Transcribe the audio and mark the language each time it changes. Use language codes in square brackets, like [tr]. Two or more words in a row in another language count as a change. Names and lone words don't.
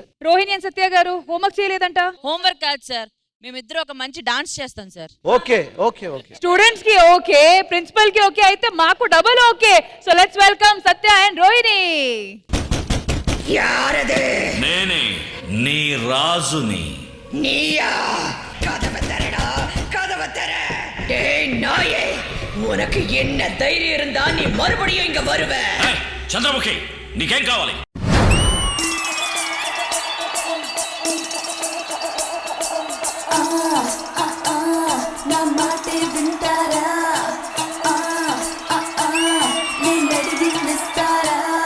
[te] రోహిణి అండ్ సత్య గారు హోంవర్క్ చేయలేదంట. హోంవర్క్ కాదు సార్, మేమిద్దరు ఒక మంచి డాన్స్ చేస్తాం సార్. [en] okay okay okay, [te] స్టూడెంట్స్ కి ఓకే, ప్రిన్సిపల్ కి ఓకే, అయితే మాకు [en] double okay. so let's welcome సత్య అండ్ రోహిణి. [ta] யாரது? [te] నేనే నీ రాజుని. [ta] நீயா? கதவை தரடா, கதவை தர. டேய் நாயே, உனக்கு என்ன தைரியம் இருந்தா நீ மறுபடியும் இங்க வருவ? [te] చంద్రముఖి, నీకేం కావాలి? నా మాటే వింటారా? నేను అడిగిస్తారా?